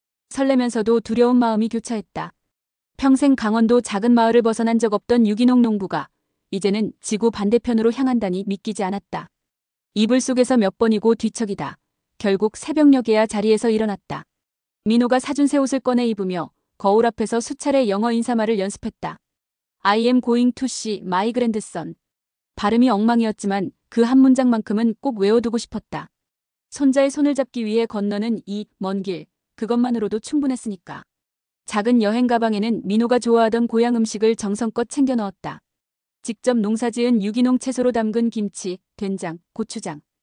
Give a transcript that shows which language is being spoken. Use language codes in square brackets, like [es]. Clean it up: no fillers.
[ko] 설레면서도 두려운 마음이 교차했다. 평생 강원도 작은 마을을 벗어난 적 없던 유기농 농부가 이제는 지구 반대편으로 향한다니 믿기지 않았다. 이불 속에서 몇 번이고 뒤척이다. 결국 새벽녘에야 자리에서 일어났다. 민호가 사준 새 옷을 꺼내 입으며 거울 앞에서 수차례 영어 인사말을 연습했다. [en] I am going to see my grandson. [ko] 발음이 엉망이었지만 그 한 문장만큼은 꼭 외워두고 싶었다. 손자의 손을 잡기 위해 건너는 이 먼 길, 그것만으로도 충분했으니까. 작은 여행 가방에는 민호가 좋아하던 고향 음식을 정성껏 챙겨 넣었다. 직접 농사지은 유기농 채소로 담근 김치, 된장, 고추장.